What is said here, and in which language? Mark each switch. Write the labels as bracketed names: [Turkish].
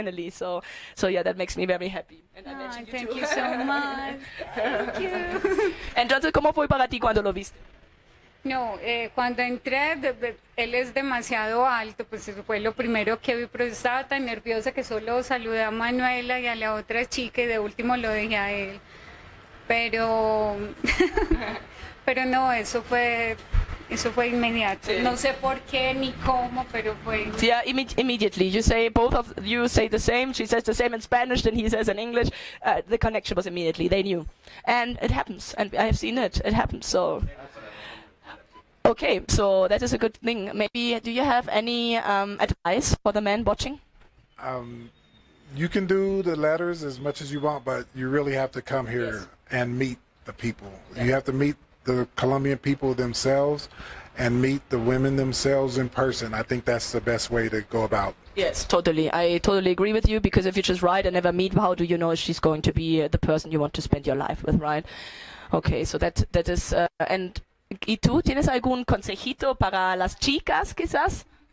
[English] So yeah, that makes me very happy. And I mentioned you Thank too. you so much. Thank you. [Spanish] Entonces, ¿cómo fue para ti cuando lo viste? No, cuando entré, él es demasiado alto, pues eso fue lo primero que vi, pero estaba tan nerviosa que solo saludé a Manuela y a la otra chica y de último lo dejé a él. Pero no, eso fue inmediato. Sí. No sé por qué ni cómo, pero fue. [English] Yeah, immediately. Both of you say the same. She says the same in Spanish, then he says in English. The connection was immediately. They knew. And it happens. And I have seen it. It happens. So. Okay, so that is a good thing. Maybe, do you have any advice for the men watching? You can do the letters as much as you want, but you really have to come here and meet the people. You have to meet the Colombian people themselves and meet the women themselves in person. I think that's the best way to go about. Yes, totally. I totally agree with you, because if you just write and never meet, how do you know if she's going to be the person you want to spend your life with, right? Okay, so that is... [Spanish] and ¿y tú tienes algún consejito para las chicas, quizás?